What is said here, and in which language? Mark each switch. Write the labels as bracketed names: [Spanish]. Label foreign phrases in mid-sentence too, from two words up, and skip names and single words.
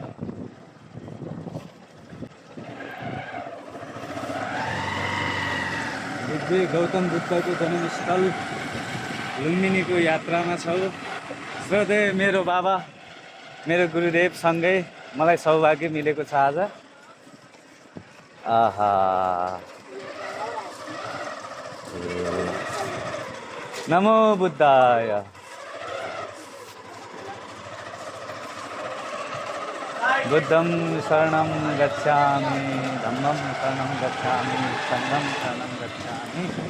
[Nepali] गौतम बुद्धको जन्मस्थल लुम्बिनीको यात्रामा छौँ। श्रद्धेय मेरो बाबा, मेरो गुरुदेवसँगै मलाई सौभाग्य मिलेको छ आज। आहा, [Sanskrit] नमो बुद्धाय। [Pali] बुद्धं शरणं गच्छामि, धम्मं शरणं गच्छामि, संघं शरणं गच्छामि।